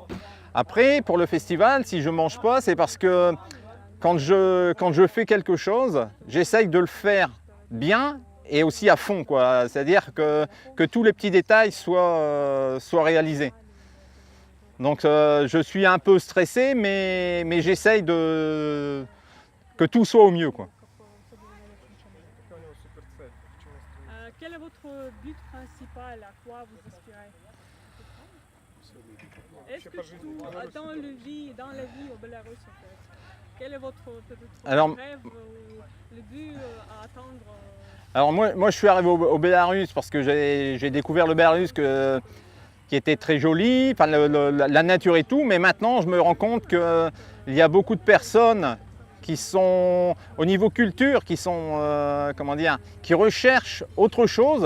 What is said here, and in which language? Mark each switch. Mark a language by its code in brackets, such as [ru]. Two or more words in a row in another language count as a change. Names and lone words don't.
[fr] Après, pour le festival, si je ne mange pas, c'est parce que quand je fais quelque chose, j'essaye de le faire bien et aussi à fond, quoi. C'est-à-dire que tous les petits détails soient réalisés. Donc je suis un peu stressé, mais j'essaye que tout soit au mieux, quoi. [ru] Какая у него суперцель? К чему стремится? [fr] Quel est votre but principal? À quoi vous aspirez? Est-ce [ru] Вообще [fr] que [ru] по жизни [fr] tout, [ru] в Беларуси? [fr] dans la vie au Bélarus, en fait, quel est votre peut-être Alors- rêve ou le but à atteindre? Alors moi je suis arrivé au Bélarus parce que j'ai découvert le Bélarus qui était très joli, enfin, la nature et tout, mais maintenant je me rends compte qu'il y a beaucoup de personnes qui sont au niveau culture, qui sont, comment dire, qui recherchent autre chose.